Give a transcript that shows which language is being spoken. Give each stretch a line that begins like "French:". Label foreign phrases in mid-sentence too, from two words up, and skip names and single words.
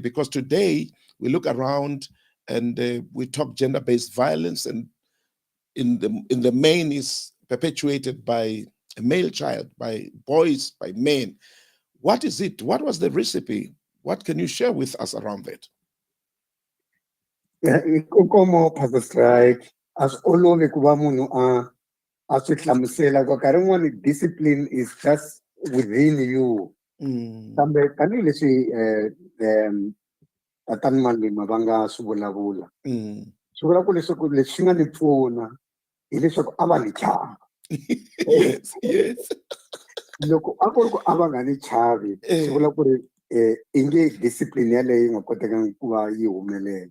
English: Because today we look around and we talk gender-based violence, and in the main is perpetuated by a male child, by boys, by men. What is it? What was the recipe? What can you share with us around that?
Tsonga: Como Pastor Strike, as olove ku va munhu a swi hlamusela ku nkarhi wun'wani
English: discipline is just within you.
Tsonga: Kambe tanihileswi tatana Malema va nga swi vulavula, swi vula ku leswaku leswi nga ni pfuna hileswaku a va ni chava. Yes. Loko a ku ri ku a va nga ni chavi, swi vula ku ri i nge discipline yaleyo yi nga kotekangi ku va yi humelela.